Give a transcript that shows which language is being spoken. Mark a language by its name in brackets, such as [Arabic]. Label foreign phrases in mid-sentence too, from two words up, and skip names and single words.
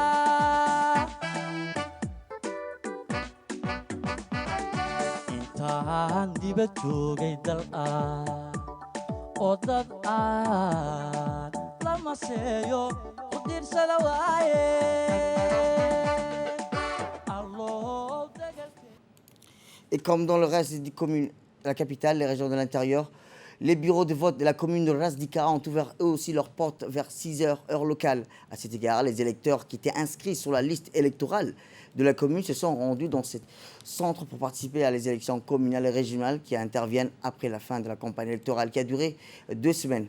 [Somali] intaan dibad joogay dal oo dad aan la maseeyo u diirsada waaye. [French] Et comme dans le reste des communes de la capitale, les régions de l'intérieur, les bureaux de vote de la commune de Ras Dika ont ouvert eux aussi leurs portes vers 6h, heure locale. À cet égard, les électeurs qui étaient inscrits sur la liste électorale de la commune se sont rendus dans ce centre pour participer à les élections communales et régionales qui interviennent après la fin de la campagne électorale qui a duré 2 semaines.